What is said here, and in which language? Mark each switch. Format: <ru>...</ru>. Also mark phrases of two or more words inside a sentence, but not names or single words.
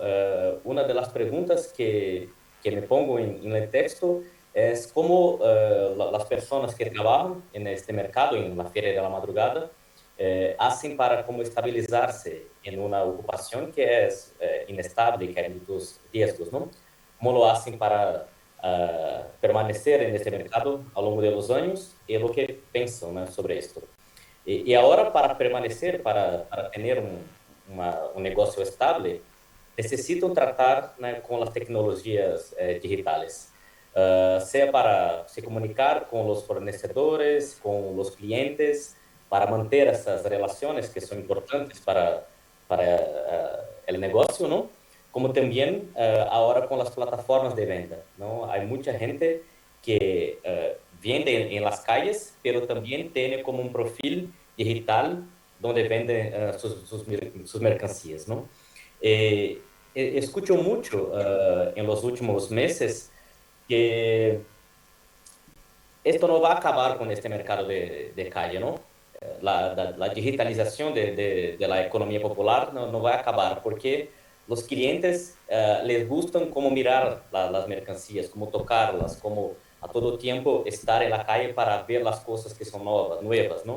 <es>Una de las preguntas que me pongo en el texto es cómo las personas que trabajan en este mercado, en la Feira de la Madrugada, hacen para como estabilizarse en una ocupación que es inestable y que hay muchos riesgos, ¿no? ¿Cómo lo hacen para permanecer en este mercado</es> <pt>ao longo</pt> <es>de los años y lo que piensan, ¿no?, sobre esto? Y ahora, para permanecer, para tener un negocio estable, necesitan tratar, ¿no?, con las tecnologías digitales, sea para se comunicar con los fornecedores, con los clientes,</es> <pt>para manter essas relações que são importantes para o negócio, não? Como também agora com as plataformas de venda, não? Há muita gente que vende em</pt> <es>las calles,</es> <pt>pero também tem como um perfil digital onde vende suas mercancías, não?</pt> <es>Escucho</es> <pt>muito em</pt> <es>los últimos meses que esto no va a acabar con este mercado de calle, ¿no? La digitalización de la economía popular no va a acabar, porque los clientes les gustan cómo mirar las mercancías, cómo tocarlas, cómo a todo tiempo estar en la calle para ver las cosas que son nuevas, ¿no?</es>